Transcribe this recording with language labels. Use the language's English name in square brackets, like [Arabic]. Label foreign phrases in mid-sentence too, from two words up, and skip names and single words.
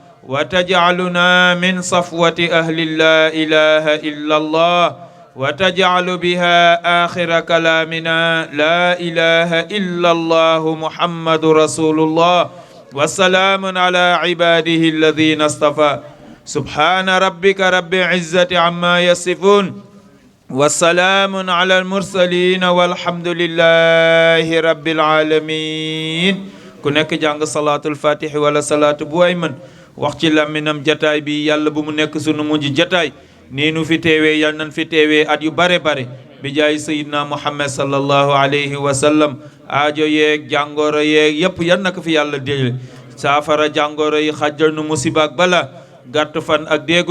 [Arabic] وتجعلنا من صفوة أهل لا إله إلا الله وتجعل بها آخر كلامنا لا إله إلا الله محمد رسول الله والسلام على عباده الذين اصطفى سبحان ربك رب العزة عما يصفون وسلام على المرسلين والحمد لله رب العالمين [Wolof] ku nekk jàng salaatul fatixi wala salaatu bu way man wax ci làmminam jataay bi yàlla bu mu nekk sunu mujj jataay nii nu fi teewee yal nañ fi teewee at yu bare bare bi jaay [Arabic] سيدنا محمد صلى الله عليه وسلم [Wolof] aajo yeeg jàngoro yeeg yépp yal na ko fi yàlla dégle saafara jàngoro yi xajjal nu musiba ak bala gàtt fan ak déegu